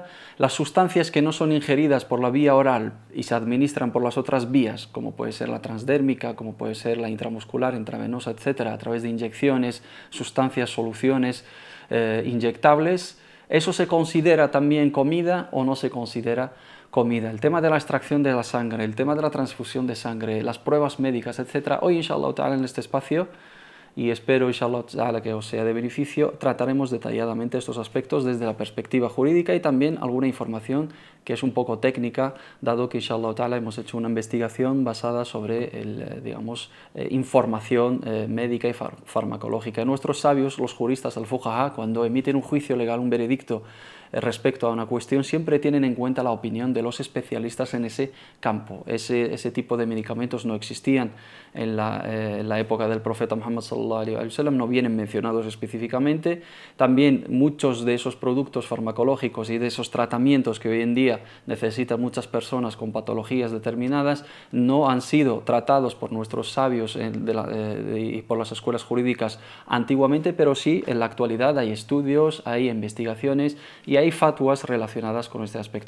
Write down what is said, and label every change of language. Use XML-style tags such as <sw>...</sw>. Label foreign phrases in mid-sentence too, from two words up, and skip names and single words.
<es>Las sustancias que no son ingeridas por la vía oral y se administran por las otras vías, como puede ser la transdérmica, como puede ser la intramuscular, intravenosa, etcétera, a través de inyecciones, sustancias, soluciones inyectables, ¿eso se considera también comida o no se considera comida? El tema de la extracción de la sangre, el tema de la transfusión de sangre, las pruebas médicas, etcétera. Hoy,</es> <ar>إن شاء الله تعالى,</ar> <es>en este espacio, y espero,</es> <ar>إن شاء الله تعالى,</ar> <es>que os sea de beneficio, trataremos detalladamente estos aspectos desde la perspectiva jurídica y también alguna información que es un poco técnica, dado que,</es> <ar>إن شاء الله تعالى,</ar> <es>hemos hecho una investigación basada sobre información médica y farmacológica. Nuestros sabios, los juristas, al-fuqaha, cuando emiten un juicio legal, un veredicto respecto a una cuestión, siempre tienen en cuenta la opinión de los especialistas en ese campo. Ese tipo de medicamentos no existían en la época del profeta Muhammad</es> <ar>صلى الله عليه وسلم,</ar> <es>no vienen mencionados específicamente. También muchos de esos productos farmacológicos y de esos tratamientos que hoy en día necesitan muchas personas con patologías determinadas no han sido tratados por nuestros sabios y por las escuelas jurídicas antiguamente, pero sí en la actualidad hay estudios, hay investigaciones y hay fatwas relacionadas con este aspecto.</es>